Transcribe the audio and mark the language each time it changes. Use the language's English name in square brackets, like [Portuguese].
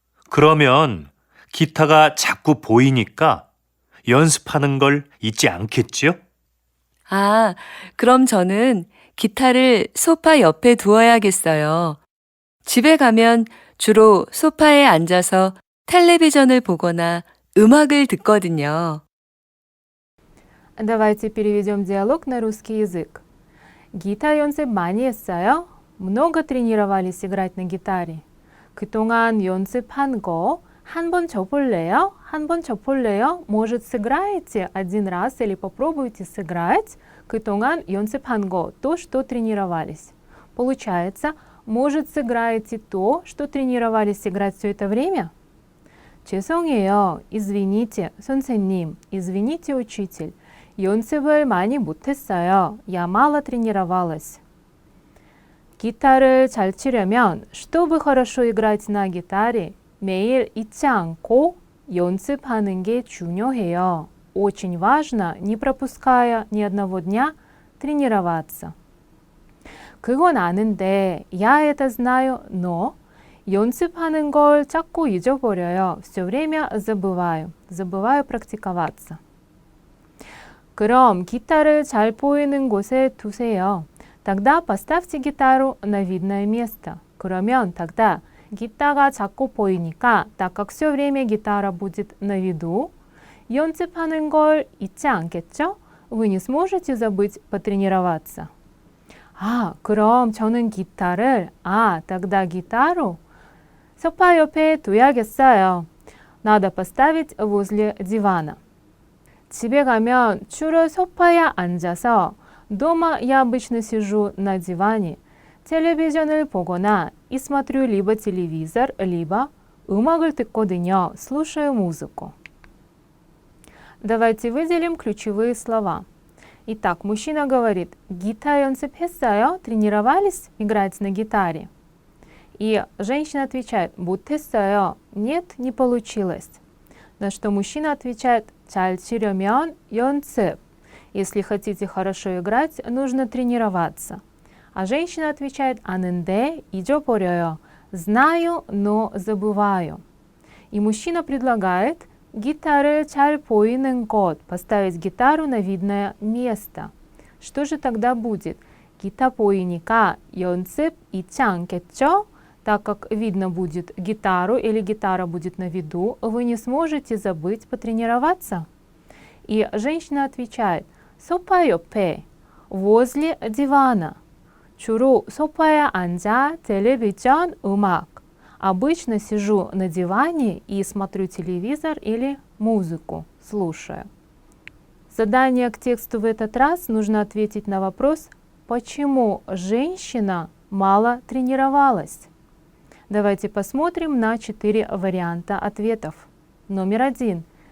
[Korean] 그러면 기타가 자꾸 보이니까 연습하는 걸 잊지 않겠지요? 아, 그럼 저는 기타를 소파 옆에 두어야겠어요. 집에 가면 주로 소파에 앉아서 텔레비전을 보거나 음악을 듣거든요. [Russian] Давайте переведем диалог на русский язык. [Korean] 기타 연습 많이 했어요? [Russian] много тренировались играть на гитаре? [Korean] 그동안 연습한 거 한 번 쳐볼래요? 한 번 쳐볼래요? [Russian] Может, сыграете один раз или попробуйте сыграть? [Korean] 그동안 연습한 거, [Russian] то, что тренировались. Получается, может, сыграете то, что тренировались играть все это время? [Korean] 죄송해요. [Russian] извините, 선생님. извините, учитель. [Korean] 연습을 많이 못했어요. [Russian] Я мало тренировалась. [Korean] 기타를 잘 치려면, [Russian] чтобы хорошо играть на гитаре, [Korean] 매일 잊지 않고 연습하는 게 중요해요. [Russian] Очень важно, не пропуская ни одного дня, тренироваться. 그건 아는데, я это знаю, но 연습하는 걸 자꾸 잊어버려요. Все время забываю. забываю практиковаться. [Korean] 그럼 기타를 잘 보이는 곳에 두세요. [Russian] Тогда поставьте гитару на видное место. [Korean] 그러면 [Russian] тогда гитара [Korean] 자꾸 보이니까, [Russian] так как все время гитара будет на виду, [Korean] 연습하는 걸 잊지 않겠죠? [Russian] Вы не сможете забыть потренироваться. [Korean] 아, 그럼 저는 기타를, [Russian] тогда гитару [Korean] 소파 옆에 둬야겠어요. [Russian] Надо поставить возле дивана. [Korean] 집에 가면 주로 소파에 앉아서 [Russian] Дома я обычно сижу на диване, телевизион을 [Korean] 보거나 [Russian] и смотрю либо телевизор, либо [Korean] 음악을 듣거든요, [Russian] слушаю музыку. Давайте выделим ключевые слова. Итак, мужчина говорит, гита [Korean] 연습했어요? [Russian] Тренировались играть на гитаре? И женщина отвечает, [Korean] 못했어요. [Russian] Нет, не получилось. На что мужчина отвечает, [Korean] 잘 치려면 연습. [Russian] Если хотите хорошо играть, нужно тренироваться. А женщина отвечает, [Korean] 아는데 잊어버려요. [Russian] Знаю, но забываю. И мужчина предлагает гитар을 [Korean] 잘 보이는 곳, [Russian] поставить гитару на видное место. Что же тогда будет? [Korean] 기타 보이니까 연습 잊지 않겠죠? [Russian] Так как видно будет гитару или гитара будет на виду, вы не сможете забыть потренироваться. И женщина отвечает, [Korean] 소파 옆에, [Russian] возле дивана. [Korean] 주로 소파에 앉아 телевизион, 음악. [Russian] Обычно сижу на диване и смотрю телевизор или музыку, слушаю. Задание к тексту в этот раз нужно ответить на вопрос, почему женщина мало тренировалась. Давайте посмотрим на 4 варианта ответов. Номер 1.